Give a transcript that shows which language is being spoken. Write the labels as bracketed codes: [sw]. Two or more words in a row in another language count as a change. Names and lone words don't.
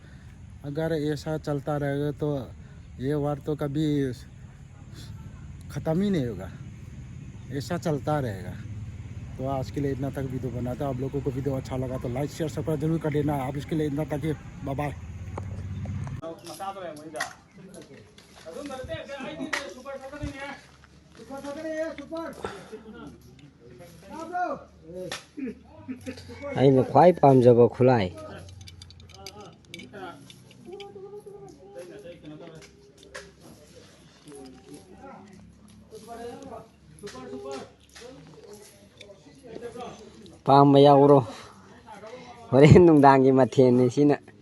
[hi] अगर ऐसा चलता रहेगा तो ये वार तो कभी ख़त्म ही नहीं होगा, ऐसा चलता रहेगा। तो आज के लिए इतना तक वीडियो बनाता हूँ। आप लोगों को वीडियो अच्छा लगा तो [en] like share subscribe [hi] जरूर कर देना। आप इसके लिए इतना तक ही, बाय बाय। [mni] ꯑꯩꯅ ꯈ꯭ꯋꯥꯏ ꯄꯥꯝꯖꯕ ꯈꯨꯠꯂꯥꯏ ꯄꯥꯝꯕ ꯌꯥꯎꯔꯣ ꯍꯣꯔꯦꯟ ꯅꯨꯡꯗꯥꯡꯒꯤ ꯃꯊꯦꯜꯅꯤ ꯁꯤꯅ